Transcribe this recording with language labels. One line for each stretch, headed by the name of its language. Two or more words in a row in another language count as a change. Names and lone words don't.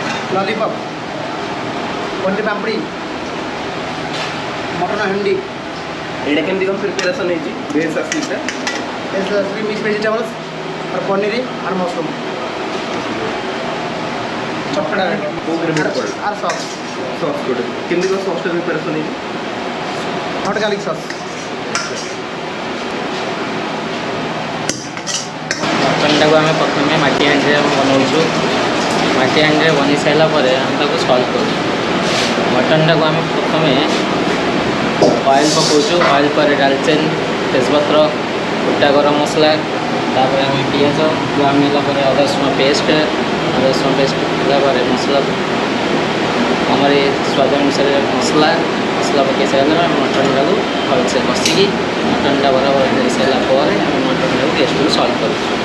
Hindi: लॉलीपॉप पनीर पापड़ी मटन हांडी
Odia: ଏଇଟା କେମିତି କ'ଣ ପ୍ରିପାରେସନ୍ ହେଇଛି ଭେଜ୍ ଆସିଟା
English: mix vegetables
Hindi: और पनीर और मशरूम चटपटा और सॉस
Odia: ସସ୍ ଗୋଟେ କେମିତି କ'ଣ ସସ୍ଟା ପ୍ରିପାରେସନ୍ ହେଇଛି
English: hot garlic sauce
Odia: ମଟନ୍ଟାକୁ ଆମେ ପ୍ରଥମେ ମାଟି ହାଣ୍ଡିରେ ବନାଉଛୁ। ମାଟି ହାଣ୍ଡିରେ ବନେଇ ସାରିଲା ପରେ ଆମେ ତାକୁ ସଲ୍ଟ କରୁଛୁ। ମଟନ୍ଟାକୁ ଆମେ ପ୍ରଥମେ ଅଏଲ୍ ପକାଉଛୁ। ଅଏଲ୍ ପରେ ଡାଲଚିନି ତେଜପତ୍ର ଗୋଟା ଗରମ ମସଲା ତାପରେ ଆମେ ପିଆଜ ବ୍ରାଉନ୍ ହେଲା ପରେ ଅଦା ରସୁଣ ପେଷ୍ଟ ହେଲା ପରେ ମସଲା ଆମର ସ୍ୱାଦ ଅନୁସାରେ ମସଲା ପକାଇ ସାରିଲା ପରେ ଆମେ ମଟନ୍ଟାକୁ ଭଲସେ କଷିକି ମଟନ୍ଟା ବରାବର ହେଇସାରିଲା ପରେ ଆମେ ମଟନ୍ଟାକୁ ଗେଷ୍ଟକୁ ସଲ୍ଟ କରୁଛୁ।